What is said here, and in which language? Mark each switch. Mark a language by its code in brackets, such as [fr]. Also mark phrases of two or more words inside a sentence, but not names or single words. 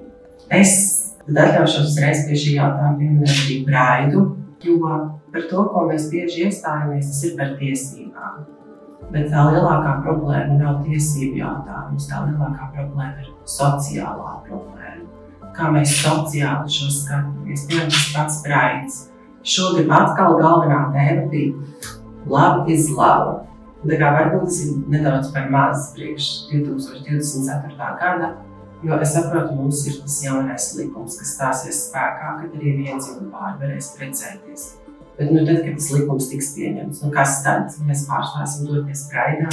[lv] Es atļaušos uzreiz pie šī jautājuma pieminēt arī Braidu, jo par to, ko mēs bieži iestājamies, tas ir par tiesībām. Bet tā lielākā problēma nav tiesību jautājums, tā lielākā problēma ir sociālā problēma. Kā mēs sociāli šo skatāmies, piemēram, tas pats Braids. Šogad atkal galvenā tēma bija [en] love is love. [lv] Tā kā varbūt tas ir nedaudz par maz priekš 2024. gada, jo es saprotu, mums ir tas jaunais likums, kas stāsies spēkā, kad arī viendzimuma pāri varēs precēties. Bet tad, kad tas likums tiks pieņemts, kas tad? Mēs pārstāsim doties Braidā.